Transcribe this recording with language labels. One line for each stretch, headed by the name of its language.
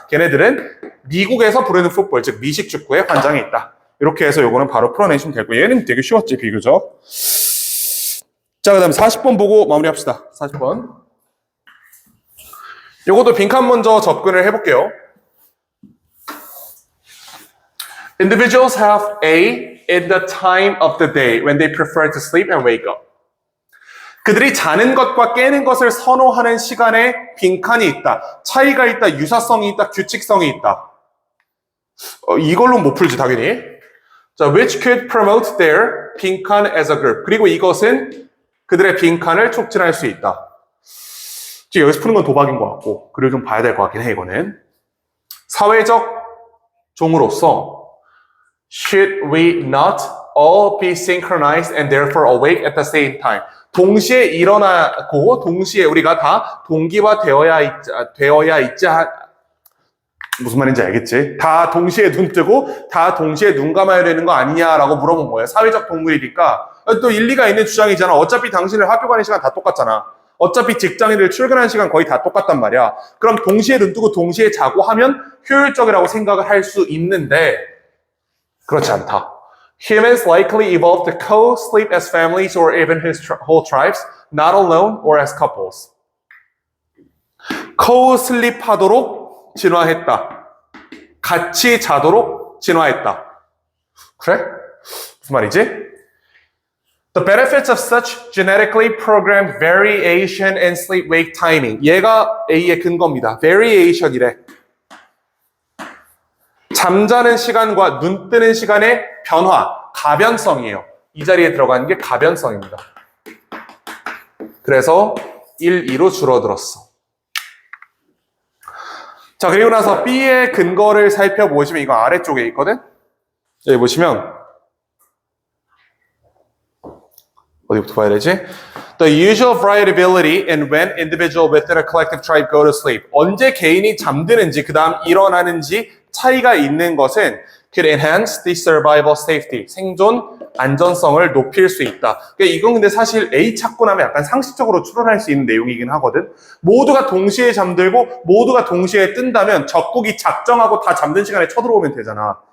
Korean: 걔네들은 미국에서 부르는 풋볼, 즉 미식 축구에 환장이 있다. 이렇게 해서 요거는 바로 풀어내시면 되고 얘는 되게 쉬웠지, 비교적. 자, 그 다음 40번 보고 마무리합시다. 40번. 요것도 빈칸 먼저 접근을 해볼게요.
English: Individuals have a in the time of the day when they prefer to sleep and wake up.
Korean: 그들이 자는 것과 깨는 것을 선호하는 시간에 빈칸이 있다. 차이가 있다. 유사성이 있다. 규칙성이 있다. 이걸로 못 풀지 당연히. 자,
English: which could promote their
Korean: 빈칸
English: as a group.
Korean: 그리고 이것은 그들의 빈칸을 촉진할 수 있다. 지금 여기서 푸는 건 도박인 것 같고 그리고 좀 봐야 될 것 같긴 해 이거는. 사회적 종으로서
English: should we not all be synchronized and therefore awake at the same time?
Korean: 동시에 일어나고 동시에 우리가 다 동기화 되어야 있지 무슨 말인지 알겠지? 다 동시에 눈 뜨고 다 동시에 눈 감아야 되는 거 아니냐라고 물어본 거예요. 사회적 동물이니까 또 일리가 있는 주장이잖아. 어차피 당신을 학교 가는 시간 다 똑같잖아. 어차피 직장인들 출근하는 시간 거의 다 똑같단 말이야. 그럼 동시에 눈 뜨고 동시에 자고 하면 효율적이라고 생각을 할 수 있는데 그렇지 않다.
English: Humans likely evolved to co-sleep as families or even whole tribes, not alone or as couples.
Korean: co-sleep 하도록 진화했다. 같이 자도록 진화했다. 그래? 무슨 말이지?
English: The benefits of such genetically programmed variation in sleep-wake timing.
Korean: 얘가 A의 근거입니다. variation이래. 잠자는 시간과 눈 뜨는 시간의 변화, 가변성이에요. 이 자리에 들어가는 게 가변성입니다. 그래서 1, 2로 줄어들었어. 자, 그리고 나서 B의 근거를 살펴보시면 이거 아래쪽에 있거든? 여기 보시면 어디부터 봐야 되지?
English: The usual variability in when individual within a collective tribe go to sleep.
Korean: 언제 개인이 잠드는지 그 다음 일어나는지 차이가 있는 것은
English: could enhance the survival safety.
Korean: 생존 안전성을 높일 수 있다. 그러니까 이건 근데 사실 A 찾고 나면 약간 상식적으로 추론할 수 있는 내용이긴 하거든. 모두가 동시에 잠들고 모두가 동시에 뜬다면 적국이 작정하고 다 잠든 시간에 쳐들어오면 되잖아.